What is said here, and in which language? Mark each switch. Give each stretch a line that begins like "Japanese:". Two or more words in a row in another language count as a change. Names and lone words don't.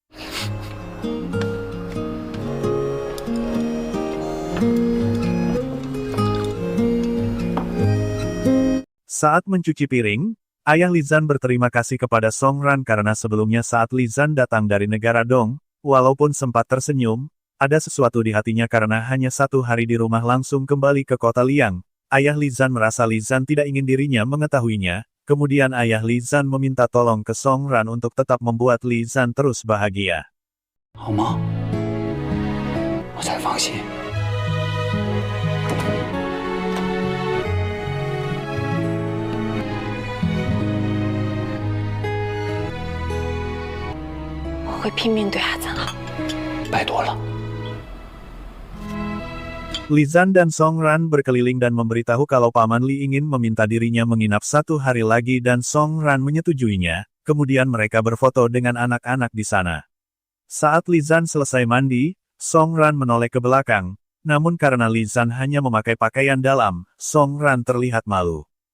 Indonesian: Saat mencuci piring, ayah Li Zan berterima kasih kepada Song Ran karena sebelumnya saat Li Zan datang dari negara Dong, walaupun sempat tersenyum, ada sesuatu di hatinya karena hanya 1 hari di rumah langsung kembali ke kota Liang. Ayah Li Zan merasa Li Zan tidak ingin dirinya mengetahuinya, kemudian ayah Li Zan meminta tolong ke Song Ran untuk tetap membuat Li Zan terus bahagia.
Chinese: 好吗？我才放心。我会拼命对阿赞好。拜托了。
Indonesian: Li Zan dan Song Ran berkeliling dan memberitahu kalau Paman Li ingin meminta dirinya menginap 1 hari lagi dan Song Ran menyetujuinya, kemudian mereka berfoto dengan anak-anak di sana. Saat Li Zan selesai mandi, Song Ran menoleh ke belakang, namun karena Li Zan hanya memakai pakaian dalam, Song Ran terlihat malu.